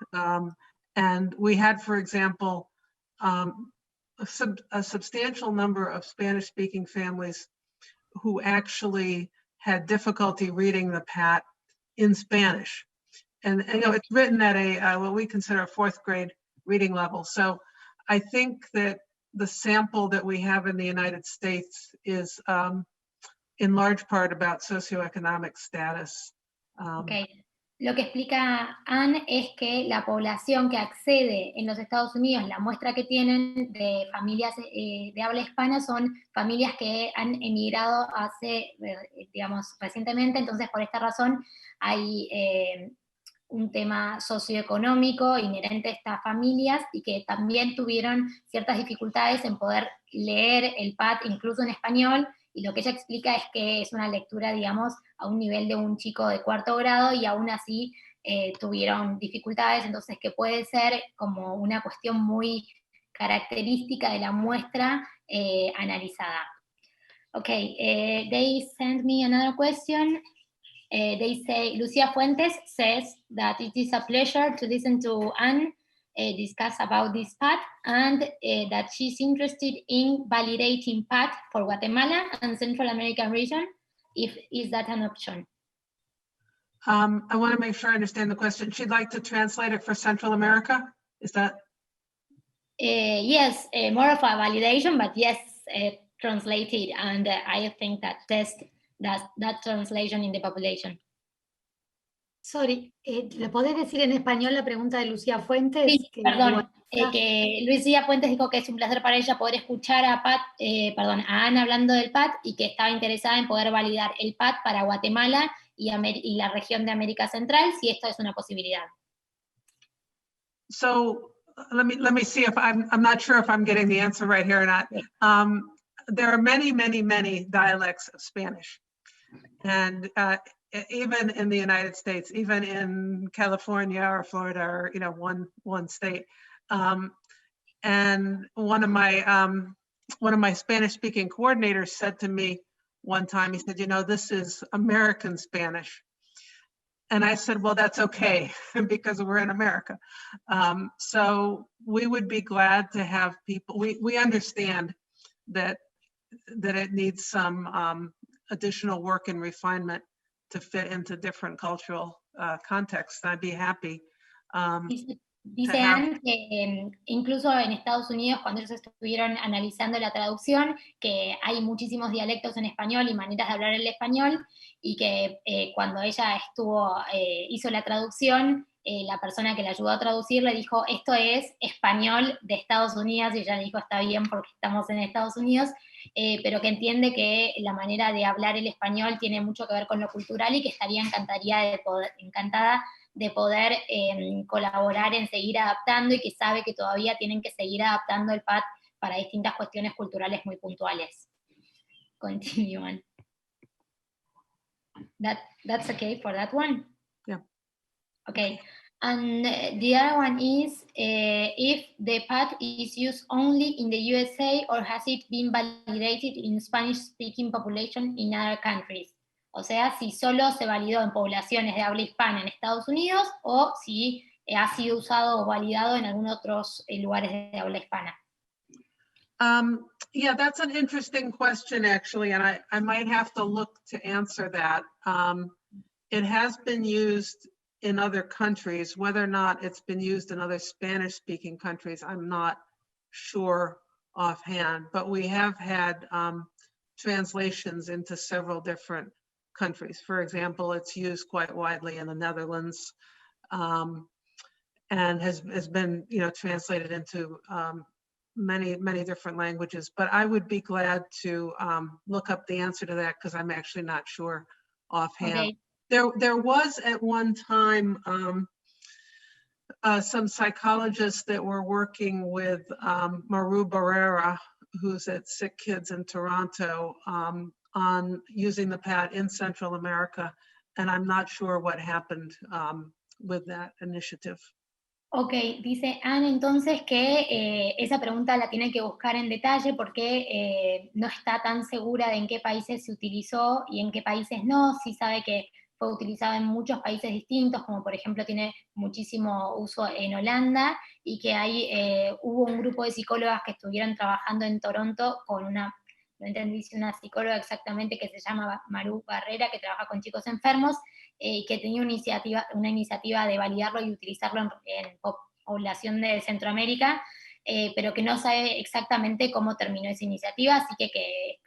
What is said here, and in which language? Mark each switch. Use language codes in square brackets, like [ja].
[en] And we had, for example, a substantial number of Spanish-speaking families who actually had difficulty reading the PAT in Spanish. And it's written at what we consider a 4th grade reading level. So I think that the sample that we have in the United States is in large part about socioeconomic status. Okay. [es] Lo que explica Anne es que la población que accede en los Estados Unidos, la muestra que tienen de familias de habla hispana son familias que han emigrado hace, digamos, recientemente, entonces por esta razón hay un tema socioeconómico inherente a estas familias y que también tuvieron ciertas dificultades en poder leer el PAD incluso en español, y lo que ella explica es que es una lectura, digamos, a un nivel de un chico de 4º grado y aún así tuvieron dificultades, entonces que puede ser como una cuestión muy característica de la muestra analizada. [en] Okay, they sent me another question. They say, Lucia Fuentes says that it is a pleasure to listen to Anne discuss about this PAD, and that she's interested in validating PAD for Guatemala and Central American region. Is that an option? I want to make sure I understand the question. She'd like to translate it for Central America? Is that? Yes, more of a validation, but yes, translated, and I think that that translation in the population. Sorry, [es] ¿le podés decir en español la pregunta de Lucía Fuentes? Sí, perdón, que Lucía Fuentes dijo que es un placer para ella poder escuchar a a Ana hablando del PAD y que estaba interesada en poder validar el PAD para Guatemala y la región de América Central, si esto es una posibilidad. [en] So let me see if I'm not sure if I'm getting the answer right here or not. There are many dialects of Spanish, and even in the United States, even in California or Florida, or one state. And one of my Spanish-speaking coordinators said to me one time, he said, this is American Spanish. And I said, well, that's okay, because we're in America. So we would be glad to have people, we understand that it needs some additional work and refinement to fit into different cultural contexts. I'd be happy. [es] Dice Anne que incluso en Estados Unidos, cuando ellos estuvieron analizando la traducción, que hay muchísimos dialectos en español y maneras de hablar el español, y que cuando ella hizo la traducción, la persona que le ayudó a traducir le dijo, esto es español de Estados Unidos, y ella dijo, está bien porque estamos en Estados Unidos, pero que entiende que la manera de hablar el español tiene mucho que ver con lo cultural y que estaría encantada de poder colaborar en seguir adaptando, y que sabe que todavía tienen que seguir adaptando el PAD para distintas cuestiones culturales muy puntuales. [en] Continue on. That's okay for that one? Yeah. Okay. And the other one is if the PAD is used only in the USA, or has it been validated in Spanish-speaking population in other countries? [es] O sea, si solo se validó en poblaciones de habla hispana en Estados Unidos, o si ha sido usado o validado en algunos otros lugares de habla hispana. [en] Yeah, that's an interesting question, actually, and I might have to look to answer that. It has been used in other countries. Whether or not it's been used in other Spanish-speaking countries, I'm not sure offhand, but we have had translations into several different countries. For example, it's used quite widely in the Netherlands, and has been translated into many different languages. But I would be glad to look up the answer to that, because I'm actually not sure offhand. Okay. There was at one time some psychologists that were working with Maru Barrera, who's at Sick Kids in Toronto, on using the PAD in Central America, and I'm not sure what happened with that initiative. [es] Ok, dice Anne entonces que esa pregunta la tiene que buscar en detalle porque no está tan segura de en qué países se utilizó y en qué países no. Sí sabe que fue utilizado en muchos países distintos, como por ejemplo tiene muchísimo uso en Holanda, y que hubo un grupo de psicólogas que estuvieron trabajando en Toronto con no entendí si una psicóloga exactamente, que se llama Maru Barrera, que trabaja con chicos enfermos, que tenía una iniciativa de validarlo y utilizarlo en población de Centroamérica, pero que no sabe exactamente cómo terminó esa iniciativa, así que